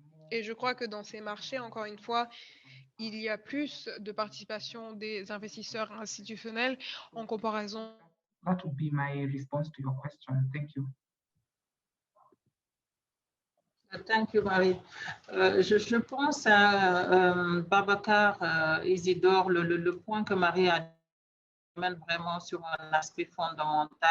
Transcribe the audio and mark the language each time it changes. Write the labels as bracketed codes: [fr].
[fr] Et je crois que dans ces marchés, encore une fois, il y a plus de participation des investisseurs institutionnels en comparaison. [en] That would be my response to your question. Thank you. Thank you, Marie. [fr] Je pense à Babacar Isidore, le point que Marie a dit vraiment sur un aspect fondamental.